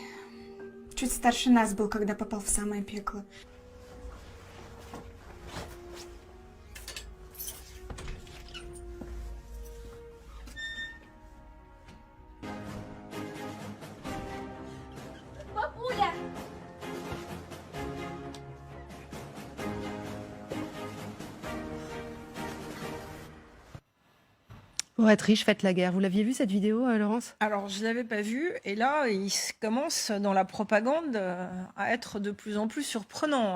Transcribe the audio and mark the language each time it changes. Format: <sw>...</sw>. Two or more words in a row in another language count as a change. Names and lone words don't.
<ru>Чуть старше нас был, когда попал в самое пекло. Папуля!</ru> <fr>Pour être riche, faites la guerre. Vous l'aviez vu cette vidéo, Laurence? Alors, je ne l'avais pas vue, et là, il commence dans la propagande à être de plus en plus surprenant.</fr>